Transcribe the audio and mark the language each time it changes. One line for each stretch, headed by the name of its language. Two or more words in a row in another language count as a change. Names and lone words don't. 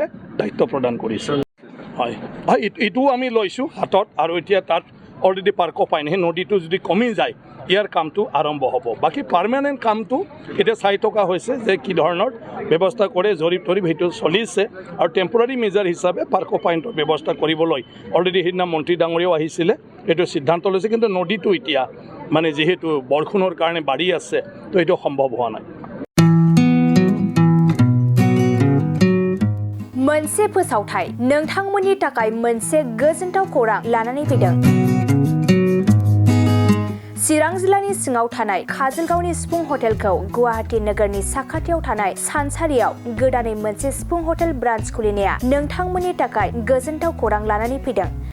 Assamese: দায়িত্ব প্ৰদান কৰিছে হয় হয় এইটোও আমি লৈছোঁ হাতত আৰু এতিয়া তাত অলৰেডি পাৰ্কো পাইন সেই নদীটো যদি কমি যায় ইয়াৰ কামটো আৰম্ভ হ'ব বাকী পাৰ্মানেণ্ট কামটো এতিয়া চাই থকা হৈছে যে কি ধৰণৰ ব্যৱস্থা কৰে জৰীপ তৰীপ সেইটো চলিছে আৰু
English: temporary measure
Assamese: হিচাপে পাৰ্কো পাইণ্টৰ ব্যৱস্থা কৰিবলৈ অলৰেডি সেইদিনা মন্ত্ৰী ডাঙৰীয়াও আহিছিলে এইটো সিদ্ধান্ত লৈছে কিন্তু নদীটো এতিয়া মানে যিহেতু বৰষুণৰ কাৰণে বাঢ়ি আছে তো এইটো সম্ভৱ হোৱা নাই
Bodo: मोनसे फोसावथाय नोंथांमोननि थाखाय मोनसे गोजोनथाव खौरां लानानै फैदों चिरां जिल्लानि सिङाव थानाय काजलगावनि सिफुं हटेलखौ गुवाहाटी नोगोरनि साखाथियाव थानाय सानसारियाव गोदानै मोनसे सिफुं हटेल ब्रान्च खुलिनाया नोंथांमोननि थाखाय गोजोनथाव खौरां लानानै फैदों